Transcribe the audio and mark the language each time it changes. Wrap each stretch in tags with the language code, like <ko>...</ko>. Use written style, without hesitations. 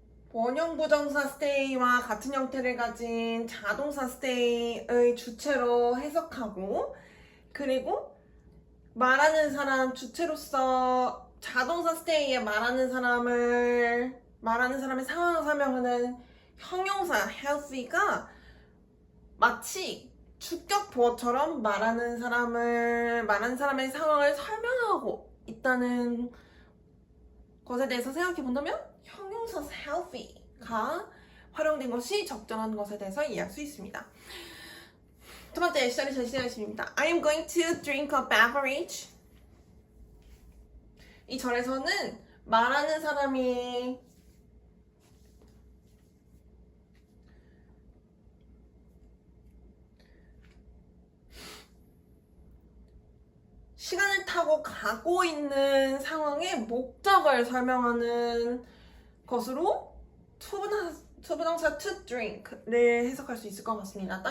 <ko>원형부정사 stay와 같은 형태를 가진 자동사 stay의 주체로 해석하고, 그리고 말하는 사람 주체로서 자동사 stay에 말하는 사람의 상황을 설명하는 형용사 healthy가 마치 주격 보어처럼 말하는 사람의 상황을 설명하고 있다는 것에 대해서 생각해 본다면 형용사 healthy가 활용된 것이 적절한 것에 대해서 이해할 수 있습니다. 두 번째 예시절이 제시되었습니다.</ko> <en>I am going to drink a beverage.</en> <ko>이 절에서는 말하는 사람이 시간을 타고 가고 있는 상황의 목적을 설명하는 것으로 투부정사 to drink를 해석할 수 있을 것 같습니다.</ko>